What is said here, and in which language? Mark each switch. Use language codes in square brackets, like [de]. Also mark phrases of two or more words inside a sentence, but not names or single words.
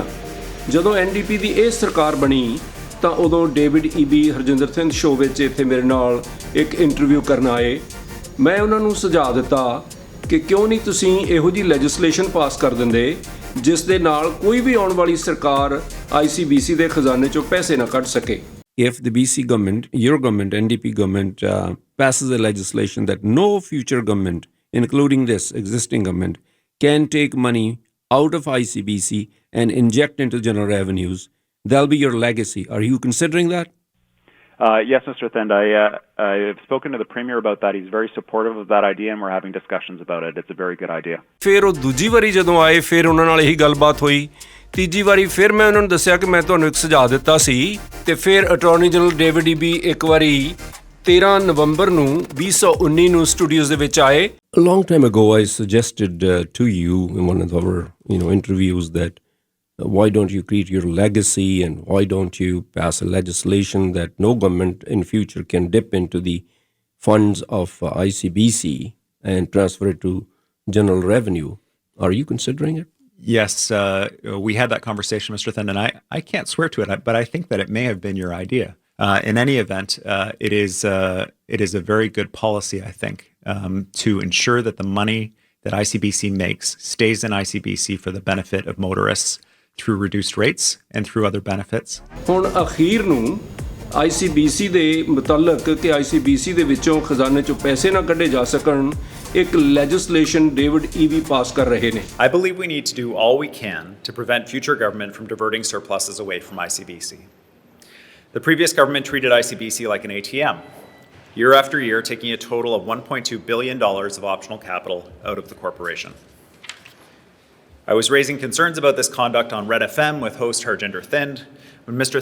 [pa] ਜਦੋਂ NDP ਦੀ ਇਹ ਸਰਕਾਰ ਬਣੀ ਤਾਂ ਉਦੋਂ ਡੇਵਿਡ ਈਬੀ ਹਰਜਿੰਦਰ ਥਿੰਦ ਸ਼ੋਅ ਵਿੱਚ ਇੱਥੇ ਮੇਰੇ ਨਾਲ ਇੱਕ ਇੰਟਰਵਿਊ ਕਰਨ ਆਏ। ਮੈਂ ਉਹਨਾਂ ਨੂੰ ਸੁਝਾਅ ਦਿੱਤਾ ਕਿ ਕਿਉਂ ਨਹੀਂ ਤੁਸੀਂ ਇਹੋ ਜਿਹੀ [en] legislation pass [pa] ਕਰ ਦਿੰਦੇ ਜਿਸ ਦੇ ਨਾਲ ਕੋਈ ਵੀ ਆਉਣ ਵਾਲੀ ਸਰਕਾਰ ICBC ਦੇ ਖਜ਼ਾਨੇ 'ਚੋਂ ਪੈਸੇ ਨਾ ਕੱਢ ਸਕੇ। [en] If the BC government, your government, NDP government, passes a legislation that no future government, including this existing government, can take money out of ICBC and inject into general revenues, that'll be your legacy. Are you considering that? Yes, Mr. Thind. I've spoken to the Premier about that. He's very supportive of that idea, and we're having discussions about it. It's a very good idea. [pa] ਫਿਰ ਉਹ ਦੂਜੀ ਵਾਰੀ ਜਦੋਂ ਆਏ ਫਿਰ ਉਹਨਾਂ ਨਾਲ ਇਹੀ ਗੱਲਬਾਤ ਹੋਈ। ਤੀਜੀ ਵਾਰੀ ਫਿਰ ਮੈਂ ਉਹਨਾਂ ਨੂੰ ਦੱਸਿਆ ਕਿ ਮੈਂ ਤੁਹਾਨੂੰ ਇੱਕ ਸੁਝਾਅ ਦਿੱਤਾ ਸੀ ਤੇ ਫਿਰ [en] attorney general [pa] ਡੇਵਿਡ ਈਬੀ ਇੱਕ ਵਾਰੀ 13 ਨਵੰਬਰ ਨੂੰ 2019 ਨੂੰ ਸਟੂਡੀਓਜ਼ ਦੇ ਵਿੱਚ ਆਏ। [en] A long time ago I suggested to you in one of our interviews that why don't you create your legacy and why don't you pass a legislation that no government in future can dip into the funds of ICBC and transfer it to general revenue. Are you considering it? Yes, we had that conversation, Mr. Thind, and I can't swear to it, but I think that it may have been your idea. In any event, it is a very good policy, I think, to ensure that the money that ICBC makes stays in ICBC for the benefit of motorists through reduced rates and through other benefits. [pa] ਹੁਣ ਅਖੀਰ ਨੂੰ ICBC ਦੇ ਮੁਤਲਕ ਕਿ ICBC ਦੇ ਵਿੱਚੋਂ ਖਜ਼ਾਨੇ 'ਚੋਂ ਪੈਸੇ ਨਾ ਕੱਢੇ ਜਾ ਸਕਣ ਇੱਕ ਲੈਜਿਸਲੇਸ਼ਨ ਡੇਵਿਡ ਈਬੀ ਪਾਸ ਕਰ ਰਹੇ ਨੇ। [en] I believe we need to do all we can to prevent future government from diverting surpluses away from ICBC. The previous government treated ICBC like an ATM, year after year taking a total of $1.2 billion of optional capital out of the corporation. I was raising concerns about this conduct on Red FM with host Harjinder Thind when Mr.